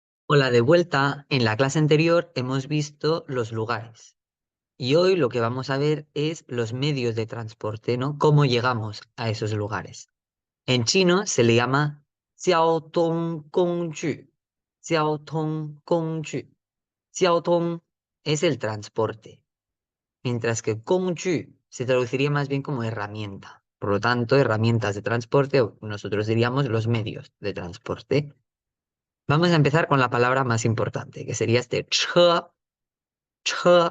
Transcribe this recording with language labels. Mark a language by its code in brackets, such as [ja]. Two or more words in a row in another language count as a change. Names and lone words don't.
[es] Hola, de vuelta. En la clase anterior hemos visto los lugares y hoy lo que vamos a ver es los medios de transporte, ¿no? Cómo llegamos a esos lugares. En chino se le llama [zh] 交通工具. 交通工具. [es] 交通 es el transporte, mientras que 工具 se traduciría más bien como herramienta. Por lo tanto, herramientas de transporte, o nosotros diríamos los medios de transporte. Vamos a empezar con la palabra más importante, que sería este 车. 车.